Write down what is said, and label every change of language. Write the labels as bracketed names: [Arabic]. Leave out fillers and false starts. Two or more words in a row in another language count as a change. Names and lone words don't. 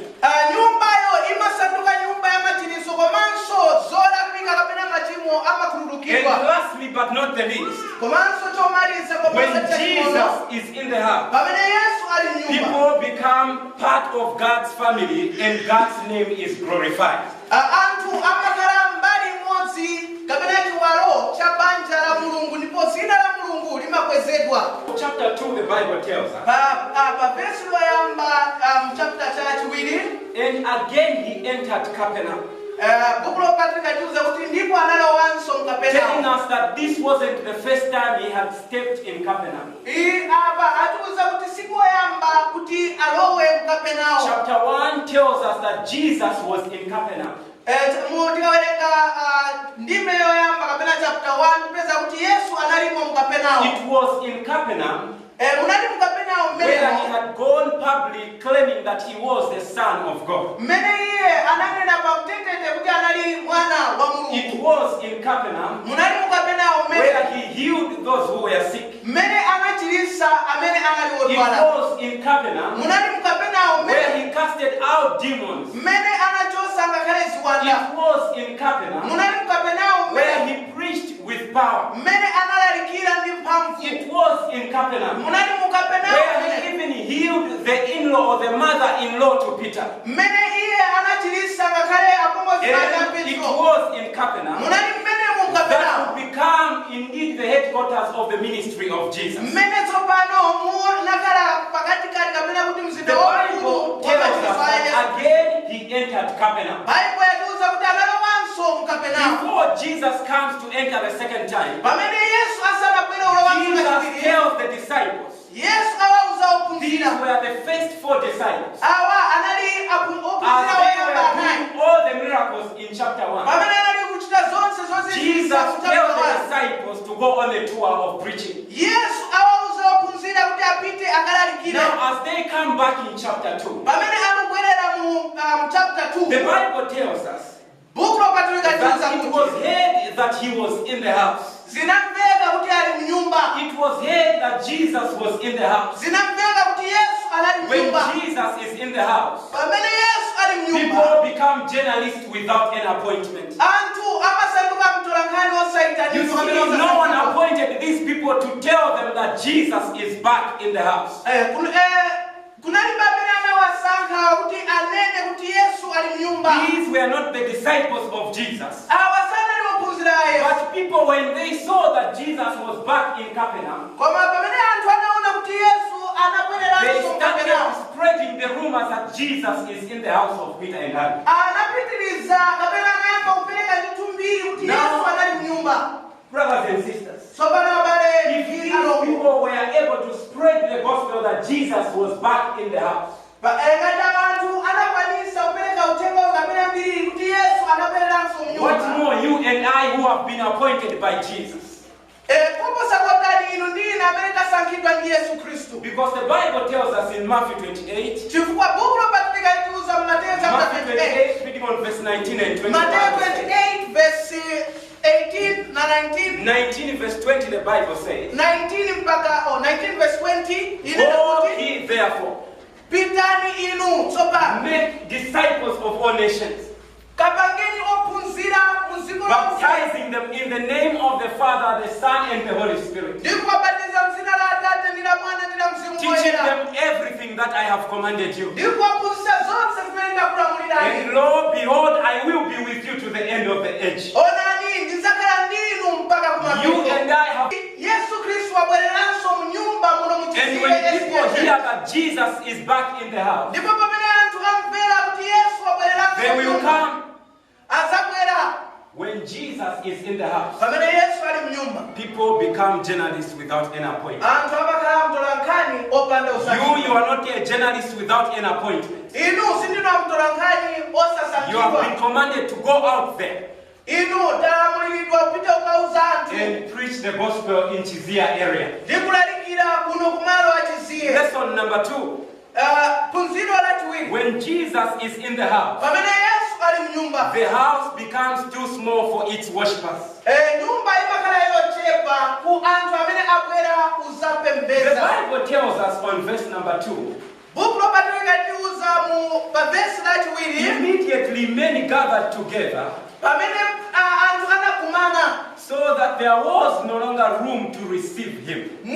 [Nyanja] nyumbayo imasanduka nyumba ya machiriso komanso zolakwika kapena machimo [English] And [Nyanja] amakhululukidwa. [English] lastly but not the least, [Nyanja] Komanso chomaliza [English] when [Nyanja] komanso Jesus chachimono, [English] is in the house, [Nyanja] pamene Yesu ali mu nyumba, [English] people become part of God's family and God's name is glorified. [Nyanja] anthu amakhala mbali imodzi kapena chiwalo cha banja la Mulungu ndipo dzina la Mulungu limakwezedwa. [English] Chapter 2, the Bible tells us, [Nyanja] Pa vesi loyamba chapter cha chiwiri, [English] and again he entered Capernaum, [Nyanja] buku lopatulika liuza kuti ndipo analowanso mu [English] telling [Nyanja] Kapenawo. [English] us that this wasn't the first time he had stepped in Capernaum. [Nyanja] Apa atiuza kuti sikoyamba kuti alowe mu Kapenawo. [English] Chapter 1 tells us that Jesus was in Capernaum. [Nyanja] Tikawerenga ndime yoyamba kapena chapter 1 tipeza kuti Yesu analimo mu Kapenawo. [English] It was in Capernaum [Nyanja] Munali mu Kapenawo [English] where he [Nyanja] mmene [English] had gone public claiming that he was the Son of God. [Nyanja] mmene iye ananena pamtetete kuti anali mwana wa [English] It [Nyanja] Mulungu. [English] was in Capernaum [Nyanja] Munali mu Kapenawo [English] where [Nyanja] mmene [English] he healed those who were sick. [Nyanja] mmene anachirisa amene anali [English] It [Nyanja] odwala. [English] was in Capernaum [Nyanja] Munali mu Kapenawo [English] where [Nyanja] mmene [English] he casted out demons. [Nyanja] mmene anachosa ngakhale ziwanda. [English] It was in Capernaum [Nyanja] Munali mu Kapenawo [English] where [Nyanja] mmene [English] he preached with power. [Nyanja] mmene analalikira ndi mphamvu. [English] It was in Capernaum [Nyanja] Munali mu Kapenawo [English] where [Nyanja] mmene [English] he even healed the in-law or the mother-in-law to Peter. [Nyanja] mmene iye anachirisa ngakhale apongozi ake a [English] And it [Nyanja] Petro. [English] was in Capernaum [Nyanja] Munali mmene mu [English] that [Nyanja] Kapenawo [English] would become indeed the headquarters of the ministry of Jesus. [Nyanja] mmene tsopano munakhala pakatikati kapena kuti [English] The [Nyanja] mzinda waukulu [English] Bible tells us [Nyanja] wapachisa Yesu. [English] that again he entered Capernaum. [Nyanja] Baibulo yatiuza kuti analowanso mu Kapenawo. [English] Before Jesus comes to enter the second time, [Nyanja] Pamene Yesu asanabwere ulowanso Jesus kachiwiri, [English] disciples, [Nyanja] awa anali [English] as [Nyanja] ophunzira [English] they [Nyanja] oyamba [English] were [Nyanja] anayi [English] doing all the miracles in chapter 1, [Nyanja] pamene anali kuchita zonse Jesus zozizisa [English] tells the [Nyanja] kutawala [English] disciples to go on a tour of preaching. [Nyanja] yesu awauza ophunzira kuti apite akalalikire [English] Now, as they come back in chapter 2, [Nyanja] pamene akubwerera mu chapter [English] the 2 Bible tells us [Nyanja] buku lopatulika liuza [English] that it was [Nyanja] kuti [English] heard that he was in the house. [Nyanja] zinamveka kuti ali mu nyumba [English] It was heard that Jesus was in the house. [Nyanja] zinamveka kuti yesu anali mu [English] When [Nyanja] nyumba [English] Jesus is in the house, [Nyanja] pamene yesu ali mu nyumba [English] people become journalists without an appointment. [Nyanja] anthu amasanduka mtolankhani [English] You [Nyanja] osayitanizwa [English] see, [Nyanja] pamene [English] no one [Nyanja] osasankhidwa. [English] appointed these people to tell them that Jesus is back in the house. [Nyanja] Kunalibe amene anawasankha kuti anene kuti yesu ali mu nyumba [English] These were not the disciples of Jesus. [Nyanja] awa sanali ophunzira a yesu [English] But people, when they saw that Jesus was back in Capernaum, [Nyanja] koma pamene anthu anaona kuti yesu [English] they [Nyanja] anabwereranso [English] started [Nyanja] mkapenawo [English] spreading the rumors that Jesus is in the house of Peter and Andrew. [Nyanja] anapitiriza kapena anayamba kupereka ndithu mbiri kuti [English] Now- [Nyanja] yesu anali mu nyumba [English] Brothers and sisters, [Nyanja] tsopano abale [English] if these people were able to spread the gospel that Jesus was back in the house, [Nyanja] ngati anthu anakwanisa kupereka uthenga kapena mbiri kuti yesu anabwereranso mu [English] what [Nyanja] nyumba [English] more you and I who have been appointed by Jesus? [Nyanja] koposa kotani inu ndine amene tasankhidwa ndi yesu khristu [English] Because the Bible tells us in Matthew 28, [Nyanja] chifukwa buku lopatulika litiuza Mateyu chapter Matthew 28 [English] 28, speaking on verse 19 and 20. [Nyanja] Mateyu 28 verse 18 na 19 [English] 19 verse 20, the Bible says, [Nyanja] 19 mpaka 19 verse 20 inena [English] Go [Nyanja] kuti [English] ye therefore, [Nyanja] pitani inu tsopano [English] make disciples of all nations, [Nyanja] kapangeni ophunzira mu dziko lonse [English] baptizing them in the name of the Father, the Son, and the Holy Spirit, [Nyanja] ndi kuwabatiza m'dzina la Atate ndi la Mwana ndi la Mzimu [English] teaching [Nyanja] Woyera [English] them everything that I have commanded you. [Nyanja] ndi kuwaphunzitsa zonse zimene ndakulamulirani [English] And lo, behold, I will be with you to the end of the age. [Nyanja] onani ndidzakhala ndinu mpaka [English] You [Nyanja] kumapeto [English] and I have. [Nyanja] yesu khristu wabwereranso mu nyumba muno mu [English] And [Nyanja] chizibe [English] when people [Nyanja] Yesu. [English] hear that Jesus is back in the house, [Nyanja] ndipo pamene anthu amvera kuti yesu wabwereranso [English] they [Nyanja] mu [English] will [Nyanja] nyumba [English] come. [Nyanja] azabwera [English] When Jesus is in the house, [Nyanja] pamene yesu ali mu nyumba [English] people become journalists without an appointment. [Nyanja] anthu amakhala mtolankhani opanda [English] You [Nyanja] usankhidwa [English] are not a journalist without an appointment. [Nyanja] inu sindinu mtolankhani [English] You have been [Nyanja] osasankhidwa [English] commanded to go out there [Nyanja] inu talamuliridwa kupita kukauza anthu [English] and preach the gospel in Chizia area. [Nyanja] ndi kulalikira kuno kumalo achiziye [English] Lesson number 2. [Nyanja] phunziro lachiwiri [English] When Jesus is in the house, [Nyanja] pamene yesu ali mu nyumba [English] the house becomes too small for its worshippers. [Nyanja] nyumba imakhala yochepa ku anthu amene abwera [English] The [Nyanja] kuzapembedza [English] Bible tells us on verse number 2, [Nyanja] buku lopatulika liuza mu pavesi lachiwiri [English] immediately many gathered together, [Nyanja] pamene anthu anakumana [English] so that there was no longer room to receive him.